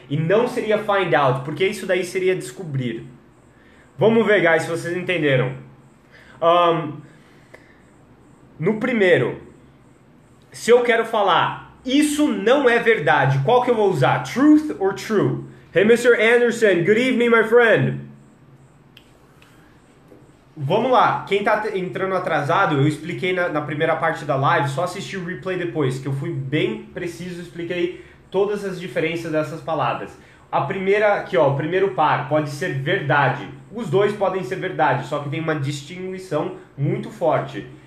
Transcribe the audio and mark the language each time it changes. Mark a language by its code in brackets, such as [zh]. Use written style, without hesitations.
[pt] E não seria find out, porque isso daí seria descobrir. Vamos ver, guys, se vocês entenderam. No primeiro, se eu quero falar, isso não é verdade, qual que eu vou usar? [en] Truth or true? Hey, Mr. Anderson, good evening, my friend. [pt] Vamos lá, quem tá entrando atrasado, eu expliquei na primeira parte da live, só assistir o replay depois, que eu fui bem preciso, expliquei todas as diferenças dessas palavras. A primeira aqui, o primeiro par pode ser verdade. Os dois podem ser verdade, só que tem uma distinção muito forte.